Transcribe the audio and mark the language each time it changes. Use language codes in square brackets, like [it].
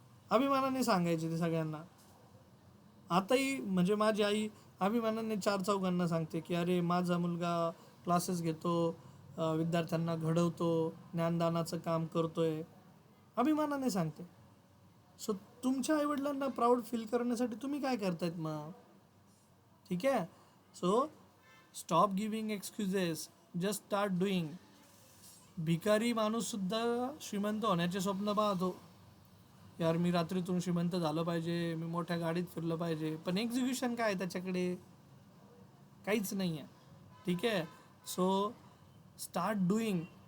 [mr] अभिमानाने सांगायचे ते सगळ्यांना. आताही म्हणजे माझी आई अभिमानाने चार चौघांना सांगते की अरे माझा मुलगा क्लासेस घेतो, विद्यार्थ्यांना घडवतो, ज्ञानदानाचं काम करतोय. अभिमानाने सांगते. सो तुमच्या आईवडिलांना प्राऊड फील करण्यासाठी तुम्ही काय करतायत मग? ठीक आहे. [en] So stop giving excuses, just start doing. [mr] भिकारी माणूससुद्धा श्रीमंत होण्याचे स्वप्न पाहतो. यार मी रात्रीतून श्रीमंत झालं पाहिजे, मी मोठ्या गाडीत फिरलं पाहिजे, पण एक्झिक्युशन काय आहे त्याच्याकडे? काहीच नाही आहे. ठीक आहे. [en] So start doing.